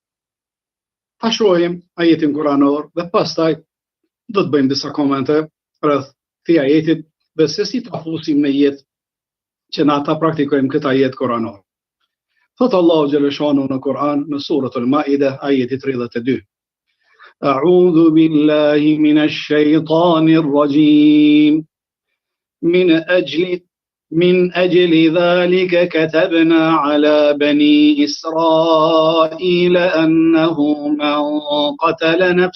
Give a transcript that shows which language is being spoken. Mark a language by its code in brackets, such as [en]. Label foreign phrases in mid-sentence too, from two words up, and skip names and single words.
[sq] Ta shohim ajetin kuranor dhe pastaj do të bëjmë disa komente rreth këtij ajetit dhe se si ta fusim në jetë që na ta praktikojmë këtë ajet kuranor. Thot Allahu xhaleshanu në Kur'an në suratul Maide ajeti 32. [ar] أعوذ بالله من الشيطان الرجيم. من أجل ذلك كتبنا على بني إسرائيل أنه من قتل